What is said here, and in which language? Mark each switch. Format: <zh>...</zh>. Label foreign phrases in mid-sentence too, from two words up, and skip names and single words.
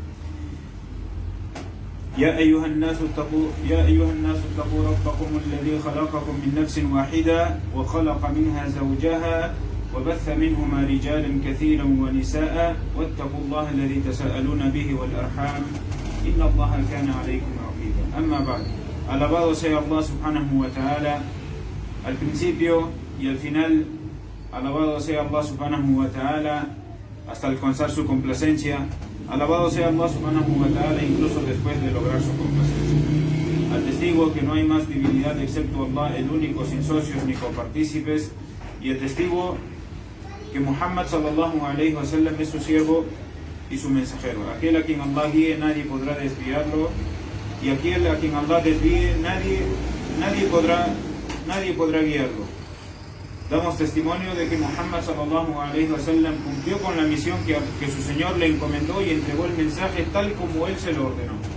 <ar>يا أيها الناس اتقوا ربكم الذي خلقكم من نفس واحدة وخلق منها زوجها وبث منهما رجالا كثيرا ونساء، واتقوا الله الذي تساءلون به والأرحام إن الله كان عليكم رقيبا. أما بعد,</ar> <es>alabado sea Allah</es> <ar>سبحانه وتعالى</ar> <es>al principio y al final, alabado sea Allah</es> <ar>سبحانه وتعالى</ar> <es>hasta alcanzar su complacencia. Alabado sea Allah</es> <ar>سبحانه وتعالى</ar> <es>incluso después de lograr su complacencia. Al testigo que no hay más divinidad excepto Allah, el único, sin socios ni copartícipes, y el testigo que Muhammad</es> <ar>صلى الله عليه وسلم</ar> <es>es su siervo y su mensajero. Aquel a quien Allah guíe nadie podrá desviarlo, y aquel a quien Allah desvíe nadie podrá guiarlo. Damos testimonio de que Muhammad</es> <ar>صلى الله عليه وسلم</ar> <es>cumplió con la misión que su Señor le encomendó y entregó el mensaje tal como Él se lo ordenó.</es>